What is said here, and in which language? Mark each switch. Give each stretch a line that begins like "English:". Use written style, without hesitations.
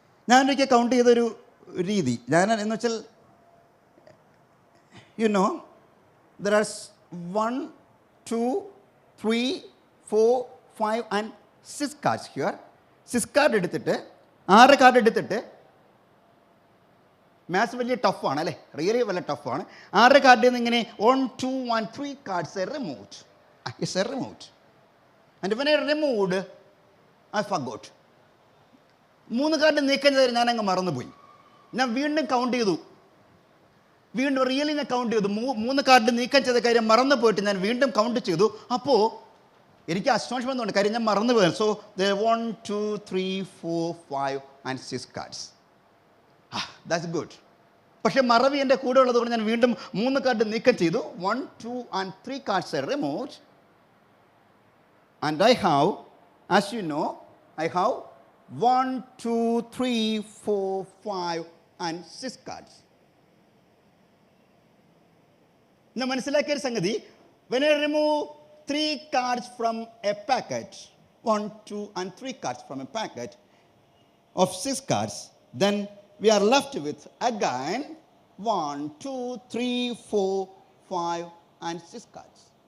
Malayalam: ഞാനൊരിക്കൽ count ചെയ്തൊരു രീതി എന്ന് വെച്ചാൽ
English: there are 1, 2, 3, 4, 5 and 6 cards here.
Malayalam: 6 card എടുത്തിട്ട് 6 കാർഡ് എടുത്തിട്ട് മാത്സ് വലിയ ടഫാണ് അല്ലേ, റിയലി വളരെ ടഫാണ്.
English: 6
Malayalam: കാർഡിൽ നിന്ന് ഇങ്ങനെ
English: 1, 2 and 3 cards are removed. Yes, are removed. And when I removed, I forgot.
Malayalam: 3 card നീക്കം ചെയ്ത് ഞാൻ അങ്ങ് മറന്നുപോയി. ഞാൻ വീണ്ടും കൗണ്ട് ചെയ്തു. വീണ്ടും റിയലി ഞാൻ കൗണ്ട് ചെയ്തു. 3 കാർഡ് നീക്കം ചെയ്ത കാര്യം മറന്നു പോയിട്ട് ഞാൻ വീണ്ടും കൗണ്ട് ചെയ്തു. അപ്പോൾ എനിക്ക് അസ്റ്റോണിഷ്മെൻ്റ് ഉണ്ട്, കാര്യം ഞാൻ മറന്നു പോയത്.
English: So 1, 2, 3, 4, 5 and 6 cards. That's good.
Malayalam: പക്ഷേ മറവി എൻ്റെ കൂടെ ഉള്ളതുകൊണ്ട് ഞാൻ വീണ്ടും 3 കാർഡ് നീക്കം ചെയ്തു.
English: 1, 2 and 3 cards are removed. And I have, as you know, I have 1, 2, 3, 4, 5 and 6 cards. Now
Malayalam: മനസ്സിലാക്കിയ ഒരു സംഗതി,
English: when I remove 3 cards from a packet, 1, 2 and 3 cards from a packet of 6 cards, then we are left with again 1, 2, 3, 4, 5 and 6 cards.